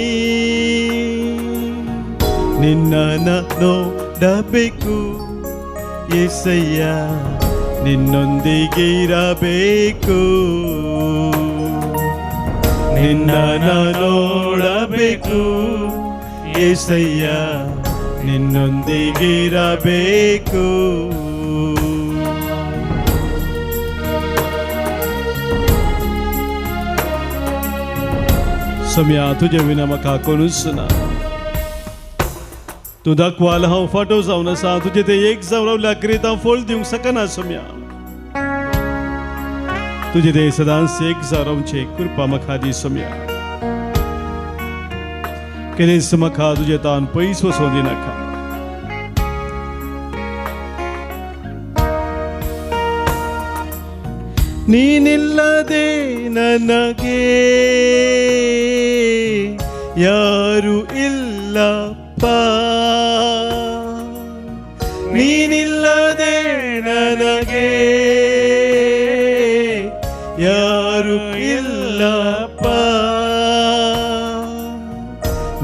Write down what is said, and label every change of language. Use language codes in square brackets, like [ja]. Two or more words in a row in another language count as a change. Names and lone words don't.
[kn] ನಿನ್ನ ನೋಡಬೇಕು ಯೇಸಯ್ಯ, ನಿನ್ನೊಂದಿಗೆ ಇರಬೇಕು. ನಿನ್ನ ನೋಡಬೇಕು ಯೇಸಯ್ಯ, ನಿನ್ನೊಂದಿಗೆ ಇರಬೇಕು. [kok] सोम्या तुझे विना म्हाका कोणूच ना. तूं दाखवाल हांव फाटो जावन आसा. तुजे ते एक जावन रावल्या करीत हांव फळ दिवंक शकना. सोम्या तुजे ते सदांच एक जावन रावचे कृपा म्हाका दी. सोम्या केन्नाच म्हाका तुजे तान पयस वचों दिनाका. [kn] ನೀನಿಲ್ಲದೆ ನನಗೆ ಯಾರು ಇಲ್ಲಪ್ಪ. ನೀನಿಲ್ಲದೆ ನನಗೆ ಯಾರು ಇಲ್ಲಪ್ಪ.